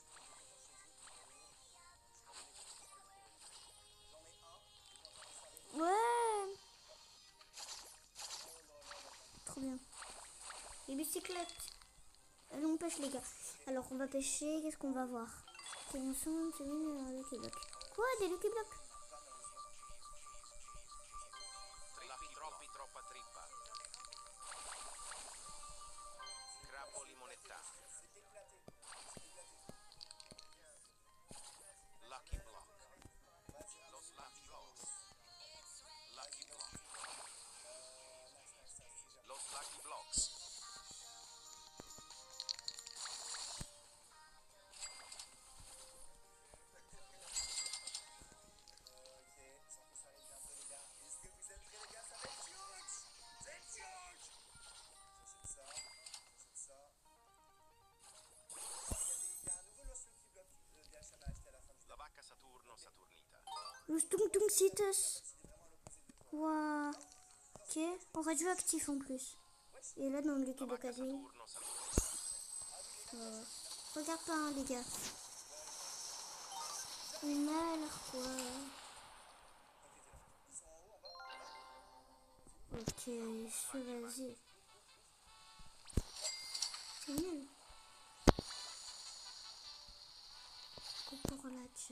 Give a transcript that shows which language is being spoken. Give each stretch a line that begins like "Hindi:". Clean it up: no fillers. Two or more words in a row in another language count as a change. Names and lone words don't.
French: Ouais. Trop bien. Les bicyclettes. Allez, on pêche les gars. Alors on va pêcher, qu'est-ce qu'on va voir? Ok, on sent c'est bien Lucky Block. Quoi, des Lucky Block? Trippi troppi troppa trippa. Crabbo limonettato. Lucky block. Los lucky blocks. Lucky block. Los lucky blocks. Ok, sans que ça arrive bientôt les gars. Est-ce que vous êtes prêts les gars? Ça va être huge. C'est huge. J'achète ça. J'achète ça. Il y a un nouveau Los Lucky Block BHM à acheter à la fin du La vacca Saturno Saturnita. Le Stung Tung Citus. Waouh. Ok, on radioactif en plus. Et là dans le Lucky La Block vacca admin. Saturno Saturnita. Regarde pas hein, les gars. Une mal quoi. Ok, vas-y. C'est nul. Cucaracha.